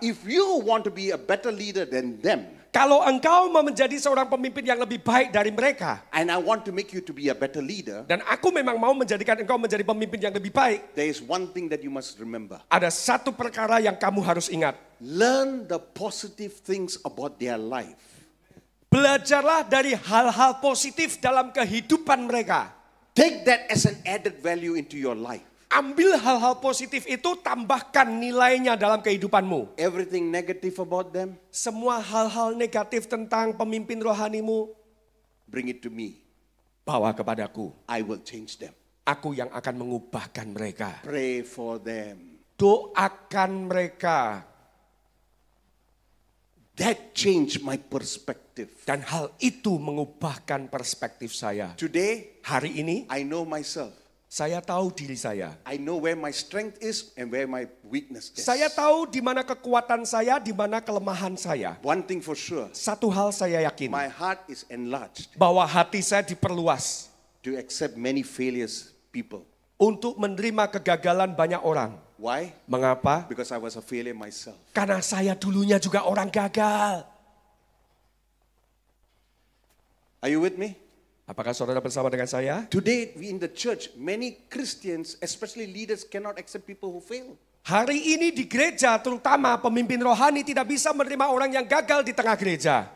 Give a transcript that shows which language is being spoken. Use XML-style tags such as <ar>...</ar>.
<en>if you want to be a better leader than them,</en> <id>kalau engkau mau menjadi seorang pemimpin yang lebih baik dari mereka,</id> <en>and I want to make you to be a better leader,</en> <id>dan aku memang mau menjadikan engkau menjadi pemimpin yang lebih baik,</id> <en>there is one thing that you must remember.</en> <id>ada satu perkara yang kamu harus ingat.</id> <en>Learn the positive things about their life.</en> <id>Belajarlah dari hal-hal positif dalam kehidupan mereka.</id> <en>Take that as an added value into your life.</en> <id>Ambil hal-hal positif itu, tambahkan nilainya dalam kehidupanmu.</id> <en>Everything negative about them,</en> <id>Semua hal-hal negatif tentang pemimpin rohanimu,</id> <en>bring it to me.</en> <id>bawa kepadaku.</id> <en>I will change them.</en> <id>Aku yang akan mengubahkan mereka.</id> <en>Pray for them.</en> <id>Doakan mereka.</id> <en>That changed my perspective.</en> <id>Dan hal itu mengubahkan perspektif saya.</id> <en>Today,</en> <id>Hari ini,</id> <en>I know myself.</en> <id>saya tahu diri saya.</id> <en>I know where my strength is and where my weakness is.</en> <id>Saya tahu di mana kekuatan saya, di mana kelemahan saya.</id> <en>One thing for sure,</en> <id>Satu hal saya yakin,</id> <en>my heart is enlarged</en> <id>bahwa hati saya diperluas</id> <en>to accept many failures people.</en> <id>untuk menerima kegagalan banyak orang.</id> <en>Why?</en> <id>Mengapa?</id> <en>Because I was a failure myself.</en> <id>Karena saya dulunya juga orang gagal.</id> <en>Are you with me?</en> <id>Apakah saudara bersama dengan saya?</id> <en>Today in the church, many Christians, especially leaders, cannot accept people who fail.</en> <id>Hari ini di gereja, terutama pemimpin rohani tidak bisa menerima orang yang gagal di tengah gereja.</id>